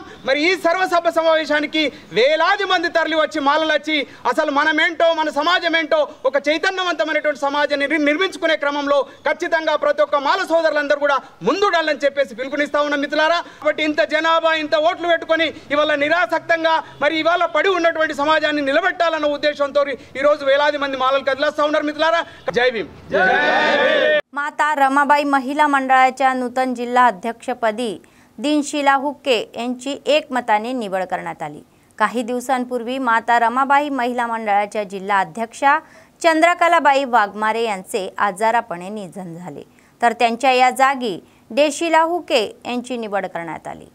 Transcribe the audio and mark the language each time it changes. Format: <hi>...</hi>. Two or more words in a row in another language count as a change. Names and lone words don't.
<te>మరి ఈ సర్వసభ సమావేశానికి వేలాది మంది తరలి వచ్చి మాలలు వచ్చి అసలు మనమేంటో మన సమాజం ఏంటో ఒక చైతన్యవంతమైనటువంటి సమాజాన్ని నిర్మించుకునే క్రమంలో ఖచ్చితంగా ప్రతి ఒక్క మాల సోదరులందరూ కూడా ముందుడాలని చెప్పేసి పిలుపునిస్తా ఉన్నాం మిత్రులారా. కాబట్టి ఇంత జనాభా ఇంత ఓట్లు పెట్టుకొని ఇవాళ నిరాసక్తంగా మరి ఇవాళ పడి ఉన్నటువంటి సమాజాన్ని నిలబెట్టాలన్న ఉద్దేశంతో ఈరోజు వేలాది మంది మాలలు కదిలేస్తా ఉన్నారు మిత్రులారా. జై భీమ్.</te> <mr>माता रमाबाई महिला मंडळाच्या नूतन जिल्हा अध्यक्षपदी दिनशीला हुक्के यांची एकमताने निवड करण्यात आली. काही दिवसांपूर्वी माता रमाबाई महिला मंडळाच्या जिल्हा अध्यक्षा चंद्रकलाबाई वाघमारे यांचे आजारापणे निधन झाले, तर त्यांच्या या जागी देशीला हुक्के यांची निवड करण्यात आली.</mr>